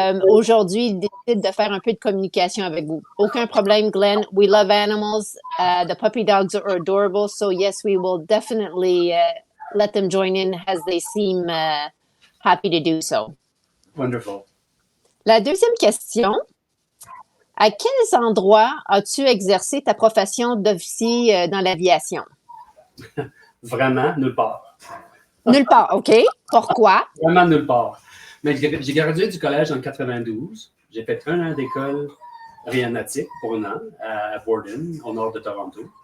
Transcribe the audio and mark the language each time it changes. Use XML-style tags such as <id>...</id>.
<fr>Aujourd'hui, il décide de faire un peu de communication avec vous. Aucun problème,</fr> <en>Glen. We love animals. The puppy dogs are adorable. So yes, we will definitely let them join in as they seem happy to do so. Wonderful.</en> <fr>La deuxième question. À quels endroits as-tu exercé ta profession d'officier dans l'aviation? Vraiment, nulle part. Nulle part, OK. Pourquoi? Vraiment nulle part. Mais j'ai gradué du collège en 92. J'ai fait 1 an d'école aéronautique pour 1 an à Borden, au nord de Toronto.</fr>